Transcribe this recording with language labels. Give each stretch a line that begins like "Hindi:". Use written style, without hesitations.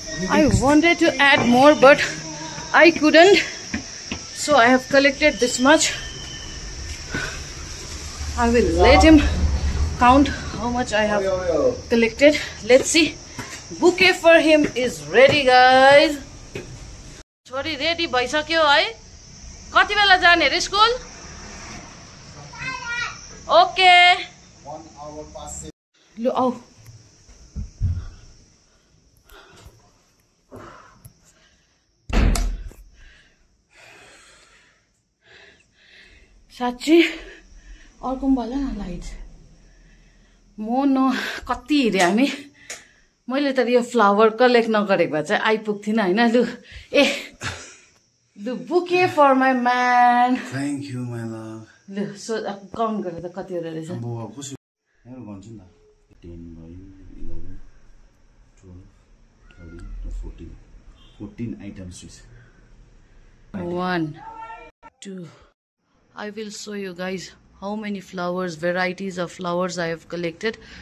English: I wanted to add more but I couldn't so I have collected this much I will let him count how much I have collected. Let's see. Bouquet for him is ready, guys.
Nepali: Sorry, ready bhaisakyo hai? Kati bela jane re school?
English: Okay. 1 hour past.
Nepali: Lo au. साच्ची अर्को वाला ना light म न कति हिँडेँ हामी मैले त यो फ्लावर कलेक्ट नगरेको भए चाहिँ आइपुग्थिनँ होइन लु ए लु
English: bouquet for my man thank you my love
Nepali: लु सो काउन्ट गरेर त कतिवटा रहेछ अब कसो यहाँ भन्छु नि त 10 भयो 11 12 13 14 आइटम्स रहेछ
English: 1 2 I will show you guys how many flowers, varieties of flowers I have collected.